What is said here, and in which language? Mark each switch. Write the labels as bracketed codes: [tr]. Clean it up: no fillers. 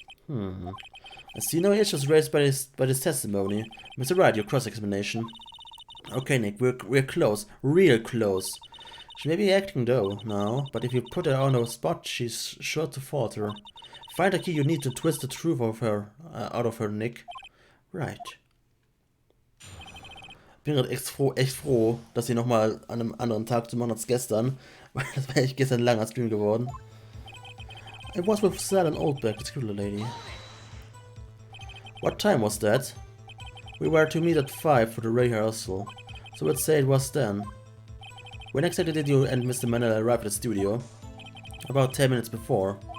[en] I see no issues raised by this testimony. Mr. Wright, your cross-examination. Okay, Nick, we're close. Real close. She may be acting though, now, but if you put her on the spot, she's sure to falter. Find a key you need to twist the truth out of her, Nick. Right. [de] Ich bin gerade echt froh, dass sie nochmal an einem anderen Tag zu machen als gestern. Weil das wäre echt gestern ein langer Stream geworden. [en] I was with Sal and Oldbeck, the security lady. What time was that? We were to meet at 5 for the rehearsal, so let's say it was then. When exactly did you and Mr. Manella arrive at the studio? About 10 minutes before.